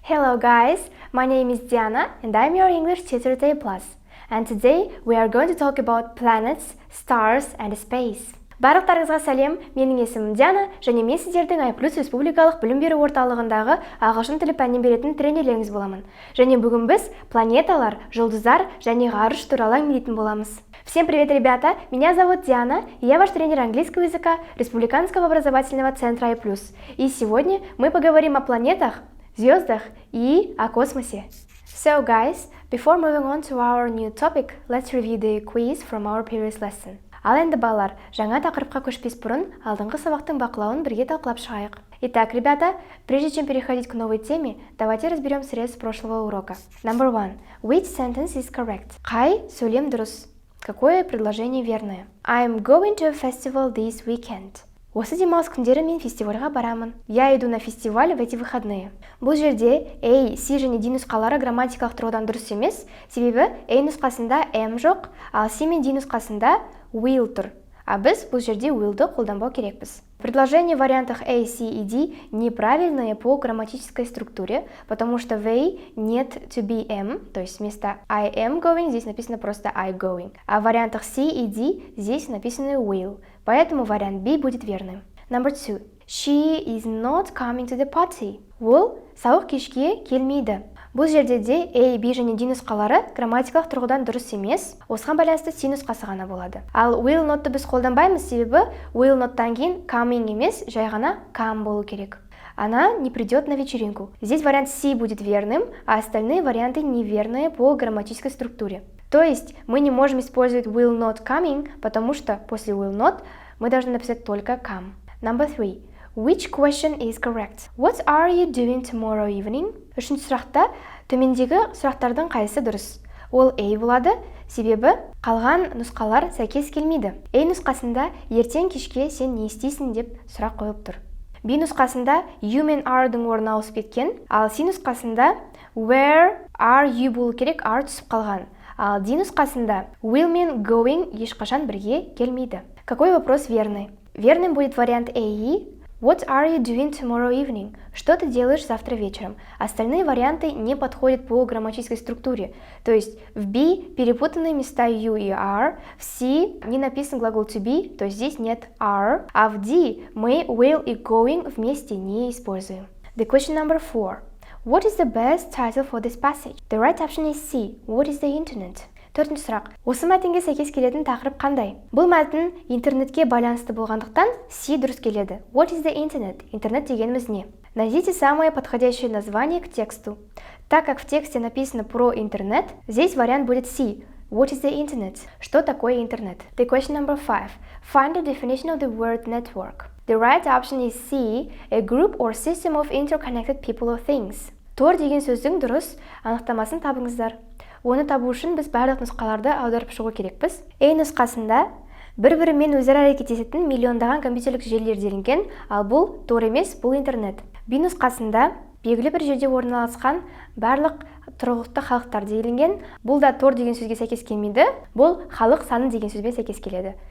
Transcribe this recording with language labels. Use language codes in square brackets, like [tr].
[en] Hello guys, my name is Diana and I'm your English tutor at AIPLUS. And today we are going to talk about planets, stars and space. [kk] Барлықтарыңызға сәлем, менің есімім Диана және мен сіздердің AIPLUS республикалық білім беру орталығындағы ағылшын тілі пәнін беретін тренерлеріңіз боламын. Және бүгін біз планеталар, жұлдыздар және ғарыш туралы әңгімелейтін боламыз. [ru] Всем привет, ребята! Меня зовут Диана, и я ваш тренер английского языка Республиканского образовательного центра AIPLUS. И сегодня мы поговорим о планетах, звездах и о космосе. [en] So guys, before moving on to our new topic, let's review the quiz from our previous lesson. [kk] Ал енді балалар, жаңа тақырыпқа көшпес бұрын алдыңғы сабақтың бақылауын бірге талқылап шығайық. [ru] Итак, ребята, прежде чем переходить к новой теме, давайте разберем срез прошлого урока. [en] Number 1. Which sentence is correct? [kk] Қай сөйлем дұрыс? [ru] Какое предложение верное? [en] I'm going to a festival this weekend. [kk] Осы демалыс күндері мен фестивальға барамын. [ru] Я иду на фестиваль в эти выходные. [kk] Бұл жерде A, C және D нұсқалары грамматикалық тұрғыдан дұрыс емес, себебі A нұсқасында M жоқ, ал C мен D нұсқасында will тұр. А біз бұл жерде will'ды қолданбау керекпіз. [ru] Предложения в вариантах A, C и D неправильные по грамматической структуре, потому что в A нет to be am, то есть вместо [en] I am going [ru] здесь написано просто [en] I going. [ru] А в вариантах C и D здесь написано will, поэтому вариант B будет верным. [en] Number 2. She is not coming to the party. [kk] Ол сауық кешке келмейді. Бұл жерде де A, B және D нұсқалары грамматикалық тұрғыдан дұрыс емес, осыған байланысты C нұсқасы ғана болады. Ал will not'ты біз қолданбаймыз, себебі will not'тан кейін coming емес, жай ғана come болу керек. [ru] Она не придет на вечеринку. Здесь вариант C будет верным, а остальные варианты неверные по грамматической структуре. То есть мы не можем использовать [en] will not coming, [ru] потому что после will not мы должны написать только come. [en] Number 3. Which question is correct? What are you doing tomorrow evening? [kk] Үшінші сұрақта төмендегі сұрақтардың қайсысы дұрыс? Ол A болады, себебі қалған нұсқалар сәйкес келмейді. A нұсқасында ертең кешке сен не істейсің деп сұрақ қойып тұр. B нұсқасында you мен are-дың орнына ауысып кеткен, ал C нұсқасында where are you болу керек, are түсіп қалған. Ал D нұсқасында will мен going ешқашан бірге келмейді. [ru] Какой вопрос верный? Верным будет вариант A. [en] What are you doing tomorrow evening? [ru] Что ты делаешь завтра вечером? Остальные варианты не подходят по грамматической структуре. То есть в B перепутаны места you и are, в C не написан глагол to be, то есть здесь нет are, а в D мы will и going вместе не используем. [en] The question number 4. What is the best title for this passage? The right option is C. What is the internet? [kk] Төртінші сұрақ. Осы мәтінге сәйкес келетін тақырып қандай? Бұл мәтін интернетке байланысты болғандықтан C дұрыс келеді. [en] What is the internet? [kk] Интернет дегеніміз не? [ru] Найдите самое подходящее название к тексту. Так как в тексте написано про интернет, здесь вариант будет C. [en] What is the internet? [ru] Что такое интернет? [en] The question number 5. Find the definition of the word network. The right option is C. A group or system of interconnected people or things. [kk] Тор деген сөздің дұрыс анықтамасын табыңыздар. Оны табу үшін біз барлық нұсқаларды аударып шығу керекпіз. A нұсқасында бір-бірімен өзара әрекеттесетін миллиондаған компьютерлік желілер делінген, ал бұл тор емес, бұл интернет. B нұсқасында белгілі бір жерде орналасқан барлық тұрғылықты халықтар делінген, бұл да тор деген сөзге сәйкес келмейді, бұл халық саны деген сөзбен сәйкес келеді.